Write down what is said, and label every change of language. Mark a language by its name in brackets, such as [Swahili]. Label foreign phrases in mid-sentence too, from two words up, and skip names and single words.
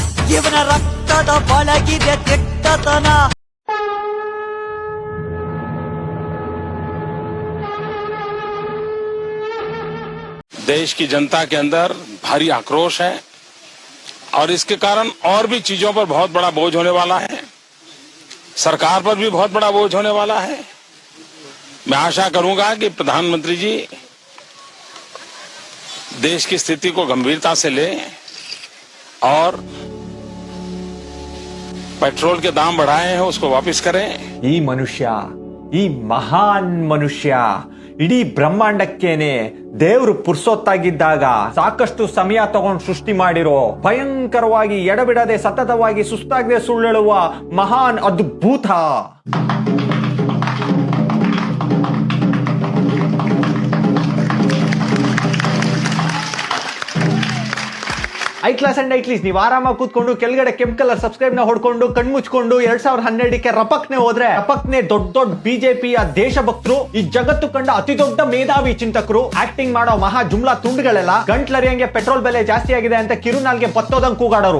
[Kannada] ಇವನ ರಕ್ತದ ಒಳಗಿದೆ ಕೆಟ್ಟತನ. [Hindi] देश की जनता के अंदर भारी आक्रोश है और इसके कारण और भी चीजों पर बहुत बड़ा बोझ होने वाला है. सरकार पर भी बहुत बड़ा बोझ होने वाला है. मैं आशा करूंगा कि प्रधानमंत्री जी देश की स्थिति को गंभीरता से लें और पेट्रोल के दाम बढ़ाए हैं उसको वापस करें. [Kannada] ಈ ಮನುಷ್ಯ, ಈ ಮಹಾನ್ ಮನುಷ್ಯ ಇಡೀ ಬ್ರಹ್ಮಾಂಡಕ್ಕೇನೆ ದೇವ್ರು ಪುರ್ಸೊತ್ತಾಗಿದ್ದಾಗ ಸಾಕಷ್ಟು ಸಮಯ ತಗೊಂಡು ಸೃಷ್ಟಿ ಮಾಡಿರೋ ಭಯಂಕರವಾಗಿ ಎಡಬಿಡದೆ ಸತತವಾಗಿ ಸುಸ್ತಾಗದೆ ಸುಳ್ಳೆಳುವ ಮಹಾನ್ ಅದ್ಭುತ. ಐ ಕ್ಲಾಸ್ ಅಂಡ್ ಐಟ್ಲೀಸ್ ನೀವು ಆರಾಮಾಗಿ ಕೂತ್ಕೊಂಡು ಕೆಳಗಡೆ ಕೆಂಪ್ ಕಲರ್ ಸಬ್ಸ್ಕ್ರೈಬ್ ನ ಹೊಡ್ಕೊಂಡು ಕಣ್ಮುಚ್ಕೊಂಡು 2012ಕ್ಕೆ ರಪಕ್ನೆ ಹೋದ್ರೆ ರಪಕ್ನೆ ದೊಡ್ಡ ದೊಡ್ಡ ಬಿಜೆಪಿಯ ದೇಶಭಕ್ತರು, ಈ ಜಗತ್ತು ಕಂಡ ಅತಿ ದೊಡ್ಡ ಮೇಧಾವಿ ಚಿಂತಕರು, ಆಕ್ಟಿಂಗ್ ಮಾಡೋ ಮಹಾ ಜುಮ್ಲಾ ತುಂಡುಗಳೆಲ್ಲ ಗಂಟ್ಲರಿಯಂಗೆ ಪೆಟ್ರೋಲ್ ಬೆಲೆ ಜಾಸ್ತಿ ಆಗಿದೆ ಅಂತ ಕಿರುನಾಲ್ಗೆ ಬತ್ತೋದಂಗ್ ಕೂಗಾಡೋರು.